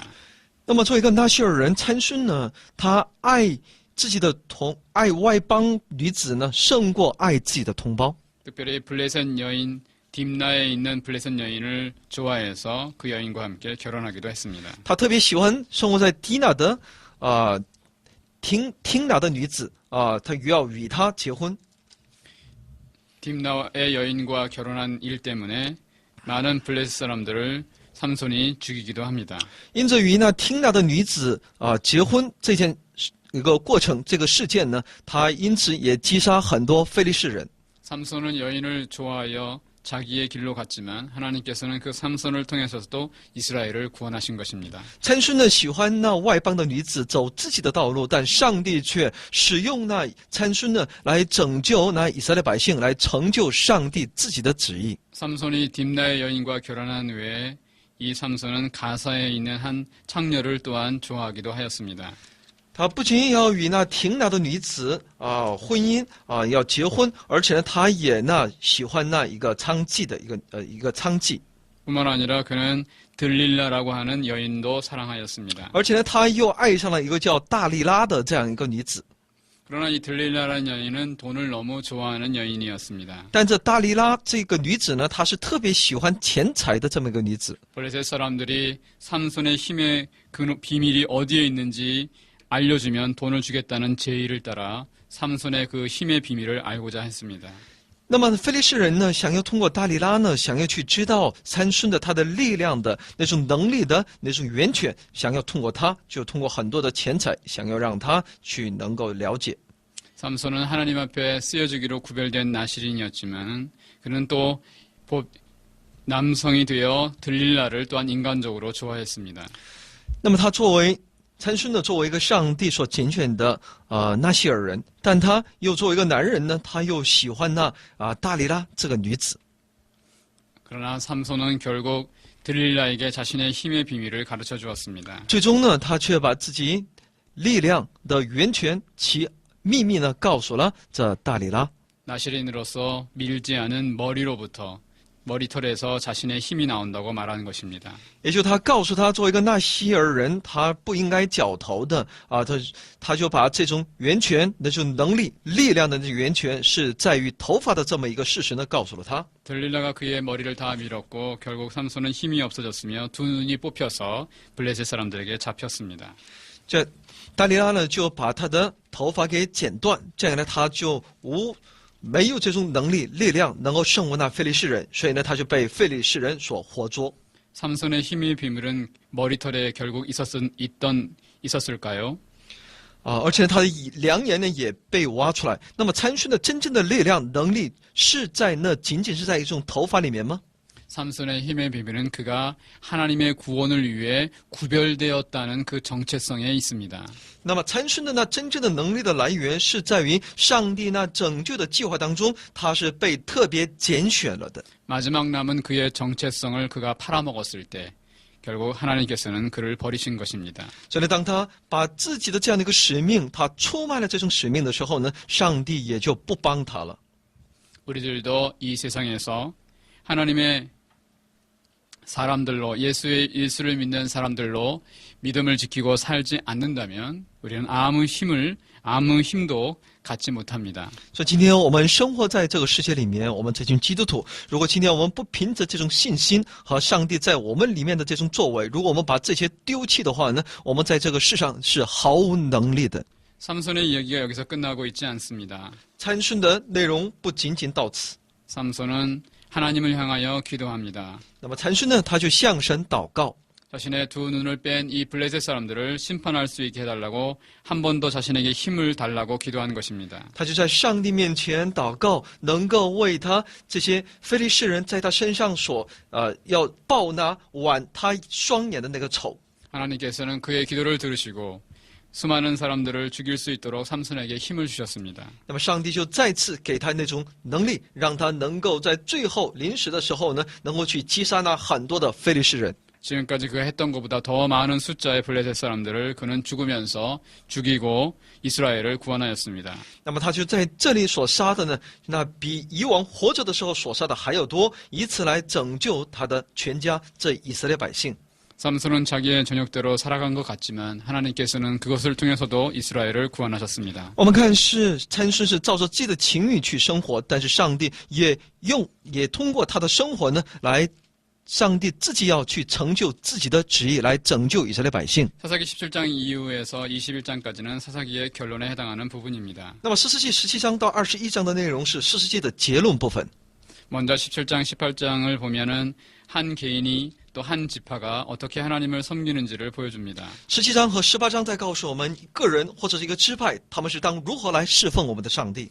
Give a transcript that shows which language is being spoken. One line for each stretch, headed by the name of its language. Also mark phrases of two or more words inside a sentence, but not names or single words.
Chinese: 那么，作为一个纳西尔人，参孙呢，他爱自己的爱外邦女子呢，胜过爱自己的同胞。
Korean: 특별히 블레셋 여인 딥나에 있는 블레셋 여인을 좋아해서 그 여인과 함께 결혼하기도 했습니다.
Chinese: 他特别喜欢生活在迪娜的听娜的女子他要与她结婚。
Korean: 딥나의 여인과 결혼한 일 때문에 많은 블레셋 사람들을 삼손이 죽이기도 합니다.
Chinese: 因着与那听娜的女子结婚这件一个过程，这个事件呢，他因此也击杀很多非利士人。
Korean: 삼손은 여인을 좋아하여 자기의 길로 갔지만 하나님께서는 그 삼손을 통해서도 이스라엘을 구원하신 것입니다.
Chinese: 参孙呢喜欢那外邦的女子，走自己的道路，但上帝却使用那参孙呢来拯救那以色列百姓，来成就上帝自己的旨意。
Korean: 삼손이 딥나의 여인과 결혼한 후에 이 삼손은 가사에 있는 한 창녀를 또한 좋아하기도 하였습니다.
Chinese: 他不仅要与那亭拿的女子婚姻要结婚，而且呢，他也喜欢那一个娼妓的一个娼妓。
Korean: 뿐만 아니라 그는 들릴라라고 하는 여인도 사랑하였습니다.
Chinese: 而且呢，他又爱上了一个叫大利拉的这样一个女子。
Korean: 그러나 이 들릴라라는 여인은 돈을 너무 좋아하는 여인이었습니다.
Chinese: 但这大利拉这个女子呢，她是特别喜欢钱财的这么一个女子。
Korean: 블레셋 사람들이 삼손의 힘의 그 비밀이 어디에 있는지 알려주면 돈을 주겠다는 제의를 따라 삼손의 그 힘의 비밀을 알고자 했습니다.
Chinese: 那么非利士人呢，想要通过大利拉呢，想要去知道参孙的他的力量的那种能力的那种源泉，想要通过他，就通过很多的钱财，想要让他去能够了解。
Korean: 삼손은 하나님 앞에 쓰여주기로 구별된 나실인이었지만 그는 또 남성이 되어 들릴라를 또한 인간적으로 좋아했습니다.
Chinese: 那么他参孙呢，作为一个上帝所拣选的纳西尔人，但他又作为一个男人呢，他又喜欢大利拉这个女子。
Korean: 그러나 삼손은 결국 들릴라에게 자신의 힘의 비밀을 가르쳐 주었습니다.
Chinese: 最终呢，他却把自己力量的源泉其秘密呢，告诉了这大利拉。
Korean: 나실인으로서 밀지 않은 머리털에서 자신의 힘이 나온다고 말하는 것입니다.
Chinese: 也就他告诉他，作为一个纳西尔人，他不应该绞头的他就把这种源泉，那种能力、力量的源泉是在于头发的这么一个事实呢，告诉了他。
Korean: 들릴라가 그의 머리를 다 밀었고 결국 삼손은 힘이 없어졌으며 두 눈이 뽑혀서 블레셋 사람들에게 잡혔습니다.
Chinese: 这大利拉呢，就把他的头发给剪断，这样呢，他就没有这种能力、力量能够胜过那非利士人，所以呢，他就被非利士人所活捉。
Korean: 삼손의 힘의 비밀은 머리털에 결국 있었을까요?
Chinese: 而且他的良言呢也被挖出来。那么参孙的真正的力量能力是在那仅仅是在一种头发里面吗？
Korean: 삼손의 힘의 비밀은 그가 하나님의 구원을 위해 구별되었다는 그 정체성에 있습니다.
Chinese: 那么参孙的那真正的能力的来源是在于上帝那拯救的计划当中，他是被特别拣选了的。
Korean: 마지막 남은 그의 정체성을 그가 팔아먹었을 때 결국 하나님께서는 그를 버리신 것입니다.
Chinese: 所以当他把自己的这样的一个使命，他出卖了这种使命的时候呢，上帝也就不帮他了。
Korean: 우리들도 이 세상에서 하나님의 사람들로 예수를 믿는 사람들로 믿음을 지키고 살지 않는다면 우리는 아무 힘도 갖지 못합니다.
Chinese: 所以今天我们生活在这个世界里面，我们这群基督徒，如果今天我们不凭着这种信心和上帝在我们里面的这种作为，如果我们把这些丢弃的话呢，我们在这个世上是毫无能力的。
Korean: 삼손의 이야기가 여기서 끝나고 있지 않습니다.
Chinese: 参孙的内容不仅仅到此。
Korean: 삼손은 하나님을 향하여 기도합니다.
Chinese: 那么参孙呢，他就向神祷告，
Korean: 자신의 두 눈을 뺀 이 블레셋 사람들을 심판할 수 있게 해달라고 한 번 더 자신에게 힘을 달라고 기도한 것입니다.
Chinese: 他就在上帝面前祷告，能够为他这些非利士人在他身上所要报那剜他双眼的那个仇。
Korean: 하나님께서는 그의 기도를 들으시고 수많은 사람들을 죽일 수 있도록 삼손에게 힘을 주셨습니다.
Chinese: 那么上帝就再次给他那种能力，让他能够在最后临死的时候呢，能够去击杀那很多的非利士人。
Korean: 지금까지 그가 했던 것보다 더 많은 숫자의 블레셋 사람들을 그는 죽으면서 죽이고 이스라엘을 구원하였습니다.
Chinese: 那么他就在这里所杀的呢，那比以往活着的时候所杀的还要多，以此来拯救他的全家，这以色列百姓。
Korean: 삼손은 자기의 전역대로 살아간 것 같지만 하나님께서는 그것을 통해서도 이스라엘을 구원하셨습니다.
Chinese: 我们看是参孙是照着自己的情欲去生活，但是上帝也通过他的生活呢，来上帝自己要去成就自己的旨意，来拯救以色列百姓。
Korean: 사사기 17장 이후에서 21장까지는 사사기의 결론에 해당하는 부분입니다.
Chinese: 那么士师记17章到21章的内容是士师记的结论部分。
Korean: 먼저 17장, 18장을 보면은 한 개인이 또 한 지파가 어떻게 하나님을 섬기는지를 보여줍니다.
Chinese: 17 章和18章在告诉我们个人或者是一个支派，他们是当如何来侍奉我们的上帝。